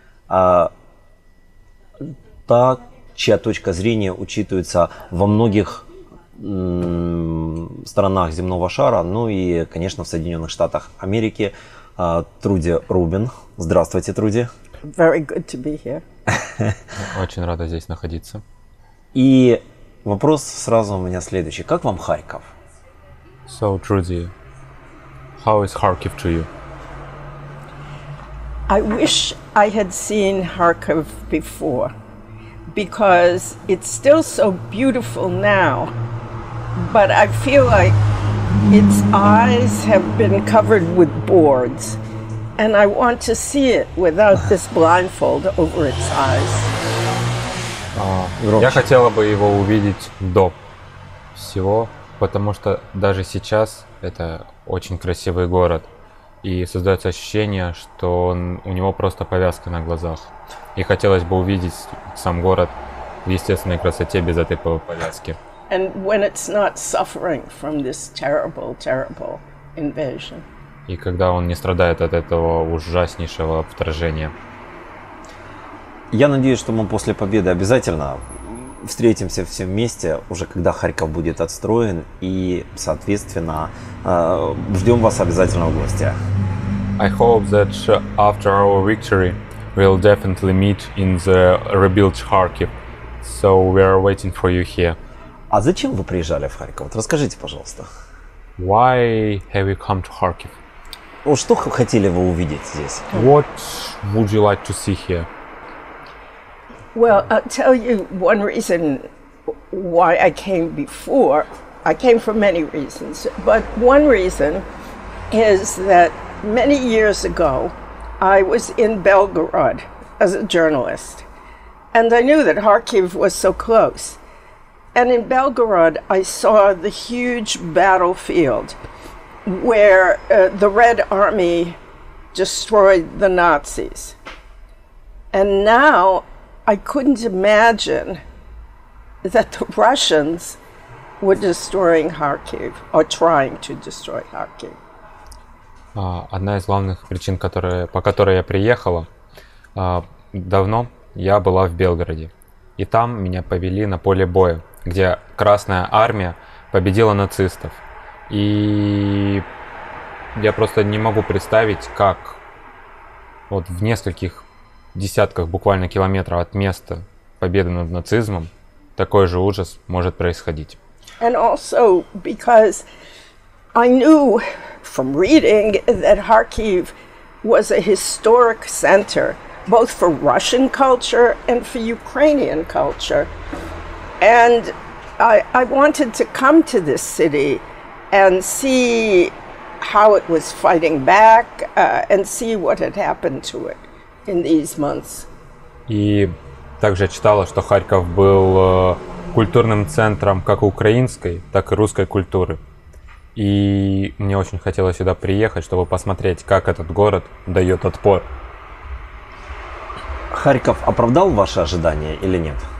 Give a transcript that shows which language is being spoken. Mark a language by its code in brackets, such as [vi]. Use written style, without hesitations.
[ru] Та, чья точка зрения учитывается во многих странах земного шара, ну и, конечно, в Соединенных Штатах Америки. Труди Рубин. Здравствуйте, Труди. [en] Very good to be here. [ru] Очень рада здесь находиться. И вопрос сразу у меня следующий. Как вам Харьков? [en] So, Trudy, how is Kharkiv to you? I wish I had seen Kharkiv before because it's still so beautiful now, but I feel like its eyes have been covered with boards, and I want to see it without this blindfold over its eyes. [ru] Я хотела бы его увидеть до всего, потому что даже сейчас это очень красивый город, и создается ощущение, что у него просто повязка на глазах. И хотелось бы увидеть сам город в естественной красоте без этой повязки. [en] And when it's not suffering from this terrible, terrible invasion. [ru] И когда он не страдает от этого ужаснейшего вторжения. Я надеюсь, что мы после победы обязательно встретимся все вместе, уже когда Харьков будет отстроен, и, соответственно, ждем вас обязательно в гости. [en] I hope that after our victory we'll definitely meet in the rebuilt Kharkiv. So we are waiting for you here. [ru] А зачем вы приезжали в Харьков? Вот расскажите, пожалуйста. [en] Why have you come to Kharkiv? [ru] Вот что хотели вы увидеть здесь? [en] What would you like to see here? Well, I'll tell you one reason why I came before. I came for many reasons, but one reason is that many years ago I was in Belgorod as a journalist, and I knew that Kharkiv was so close. And in Belgorod, I saw the huge battlefield where the Red Army destroyed the Nazis. And now I couldn't imagine that the Russians were destroying Kharkiv or trying to destroy Kharkiv. [ru] Одна из главных причин, по которой я приехала, давно я была в Белгороде. И там меня повели на поле боя, где Красная Армия победила нацистов. И я просто не могу представить, как вот в нескольких десятках буквально километров от места победы над нацизмом такой же ужас может происходить. [en] And also because I knew from reading that Kharkiv was a historic center, both for Russian culture and for Ukrainian culture. And I wanted to come to this city and see how it was fighting back and see what had happened to it in these months. [ru] И также читала, что Харьков был культурным центром как украинской, так и русской культуры. И мне очень хотелось сюда приехать, чтобы посмотреть, как этот город дает отпор. Харьков оправдал ваши ожидания или нет?